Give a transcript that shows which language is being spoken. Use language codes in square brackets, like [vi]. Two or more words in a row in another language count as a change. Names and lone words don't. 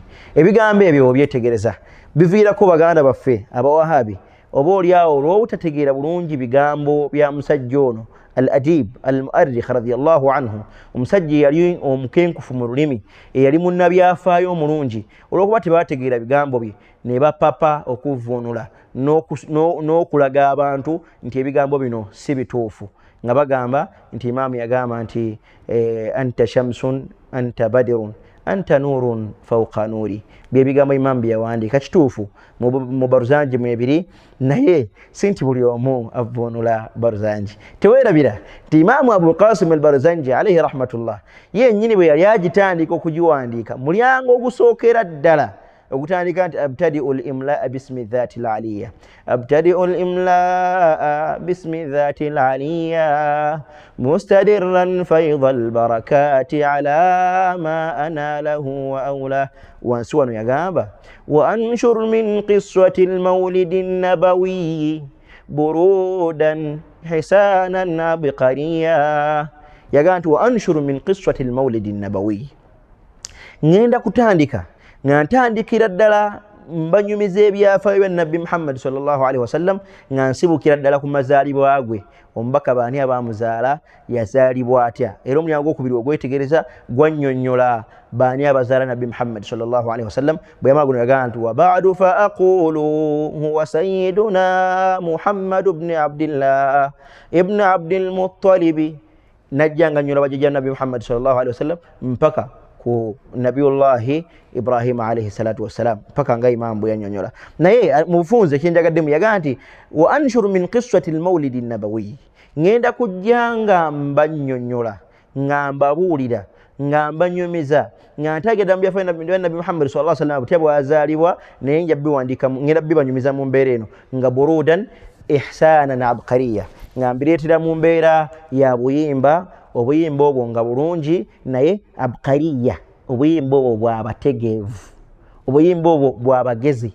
[lg] Ebigambo ebyo obyetegereza biviirako baganda baffe abawahabi oba oliawo olw'obutategeera bulungi bigambo bya musajja ono [ar] الأديب المؤرخ رضي الله عنه, [lg] omusajja yali omukenkufu mu lulimi, eyali munnabyafaayo omulungi. Olw'okuba tebategeera bigambo bye ne bapapa okuvvuunula n'okulaga abantu nti ebigambo bino si bituufu, nga bagamba nti Imaamu yagamba nti [ar] أنت شمس أنت بدر أنت نور فوق نور. [lg] Bye bigambo Imaamu bye yawandiika. Kituufu mu Barzanji mwebiri, naye si nti buli omu avvuunula Barzanji. Teweerabira nti Imaamu Abul Qasim al-Barzanji [ar] عليه رحمة الله [lg] yennyini bwe yali agitandika okugiwandiika, mulyango ogusookera ddala ogutandika nti [ar] أبتدئ الإملاء باسم الذات العلية أبتدئ الإملاء باسم الذات العلية مستدرا فيض البركات على ما أناله وأولى. [lg] Wansi wano yagamba [ar] وأنشر من قصة المولد النبوي بردا حسانا عبقرية. [lg] Yagamba nti [ar] وأنشر من قصة المولد النبوي, [lg] ngenda kutandika nga ntandikira ddala mbanyumiza ebyafaayo bya Nabbi Muhammad [ar] صلى الله عليه وسلم, [lg] nga nsibukira ddala ku mazaalibwa gwe. Omubaka baani abamuzaala, yazaalibwa atya, era omulyango ogwokubiri ogwetegereza gwannyonnyola baani abazaala Nabbi Muhammad [ar] صلى الله عليه وسلم. [lg] Bwe yamala guno yagamba nti [ar] وبعد فأقول هو سيدنا محمد بن عبد الله بن عبد المطلب. [lg] Najja nga nnyola bajjajja Nabbi Muhammad [ar] صلى الله عليه وسلم [lg] mpaka ku Nabiyullahi Ibrahim [ar] عليه الصلاة والسلام, [lg] mpaka nga Imaamu bwe yannyonnyola. Naye mu bufunze kyenjagaddemu yagamba nti [ar] وأنشر من قصة المولد النبوي, [lg] ngenda kujja nga mbannyonnyola, nga mbabuulira, nga mbanyumiza, nga ntegeeza mu byafaayo bya Nabbi Muhammad [ar] صلى الله عليه وسلم [lg] butya bw'azaalibwa, naye nja biwandiika, ngenda bibanyumiza mu mbeera eno nga [ar] بردا إحسانا عبقرية, [lg] nga mbireetera mu mbeera ya buyimba, obuyimba obwo nga bulungi naye abqariya, obuyimba obwo bw'abategeevu, obuyimba obwo bw'abagezi.